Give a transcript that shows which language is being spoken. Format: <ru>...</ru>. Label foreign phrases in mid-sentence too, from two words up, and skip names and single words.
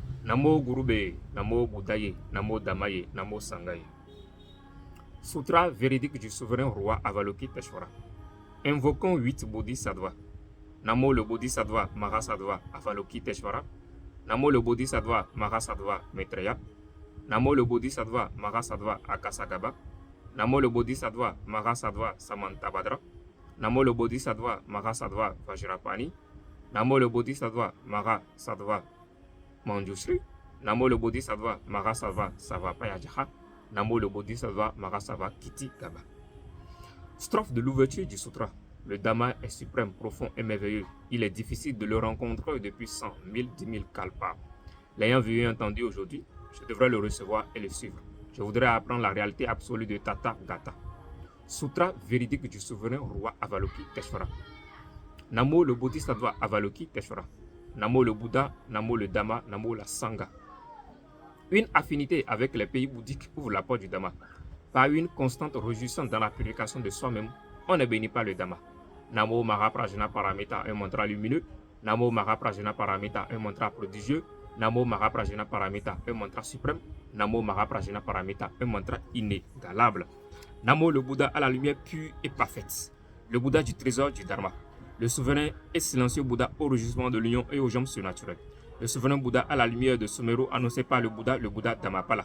<sa>Namo Gurube, Namo Boudaye, Namo Damaye, Namo Sangaye.</sa> <fr>Sutra véridique du souverain roi Avalokiteshvara. Invoquons 8 bodhisattvas. Namo le bodhisattva Mahasattva Avalokiteshvara. Namo le bodhisattva Mahasattva Maitreya. Namo le bodhisattva Mahasattva Akasagaba. Namo le bodhisattva Mahasattva Samantabhadra. Namo le bodhisattva Mahasattva Vajrapani. Namo le bodhisattva Mahasattva Manjushri. Namo le bodhisattva Mahasattva Savapayajaha. Namo le bodhisattva Mahasattva Kiti Gaba. Strophe de l'ouverture du sutra. Le Dhamma est suprême, profond et merveilleux. Il est difficile de le rencontrer depuis 100, 1000, 10 000 kalpas. L'ayant vu et entendu aujourd'hui, je devrais le recevoir et le suivre. Je voudrais apprendre la réalité absolue de Tata Gata. Sutra véridique du souverain roi Avalokiteshvara. Namo le bodhisattva Avalokiteshvara. Namo le Bouddha, Namo le Dhamma, Namo la Sangha. Une affinité avec les pays bouddhiques ouvre la porte du Dhamma. Par une constante réjouissance dans la purification de soi-même, on ne bénit pas le Dhamma.</fr> <sa>Namo Mahaprajna Paramita,</sa> <fr>un mantra lumineux.</fr> <sa>Namo Mahaprajna Paramita,</sa> <fr>un mantra prodigieux.</fr> <sa>Namo Mahaprajna Paramita,</sa> <fr>un mantra suprême.</fr> <sa>Namo Mahaprajna Paramita,</sa> <fr>un mantra inégalable. Namo le Bouddha à la lumière pure et parfaite. Le Bouddha du trésor du Dharma. Le souverain et silencieux Bouddha au rugissement de l'union et aux jambes surnaturelles. Le souverain Bouddha à la lumière de Sumeru annoncé par le Bouddha Dhammapala.</fr>